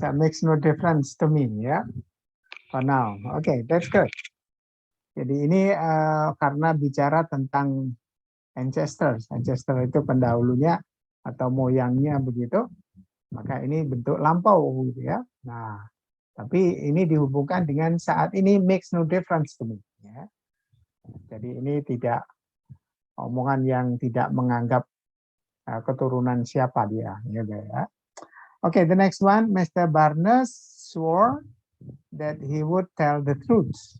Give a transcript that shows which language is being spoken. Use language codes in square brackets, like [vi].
[en] That makes no difference to me, ya. For now, okay, that's good. [id] Jadi ini karena bicara tentang ancestors itu pendahulunya atau moyangnya begitu, maka ini bentuk lampau gitu ya. Nah, tapi ini dihubungkan dengan saat ini [en] makes no difference to me. [id] Ya. Jadi ini tidak omongan yang tidak menganggap keturunan siapa dia. [en] Ya. Okay, the next one, Mr. Barnes swore that he would tell the truth.